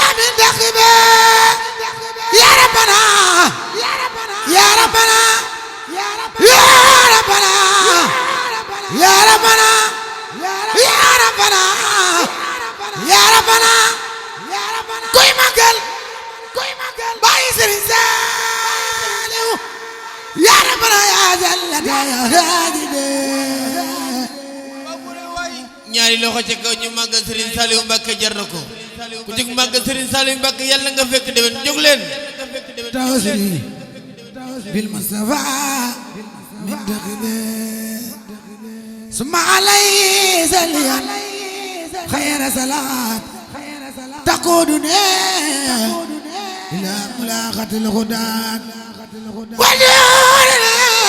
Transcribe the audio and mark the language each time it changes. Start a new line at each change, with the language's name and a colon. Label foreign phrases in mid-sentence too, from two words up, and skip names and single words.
Arabic: من داخله يا ربنا يا ربنا يا ربنا يا ربنا يا ربنا يا ربنا يا ربنا
Wolof: كوي ماغل باي سيرين سالو
Arabic: يا ربنا يا جل يا هادي
Wolof: ñaari loxo ci kaw ñu màggal Serigne Saliou Mbacké jar na ko ku jóg màggal Serigne Saliou Mbacké yàlla nga fekk déwén jóg leen
Arabic: توسلي بالمصطفى من دخله ثم عليه سليا خير صلاة تقودنا إلى ملاقاة الهدى ونورنا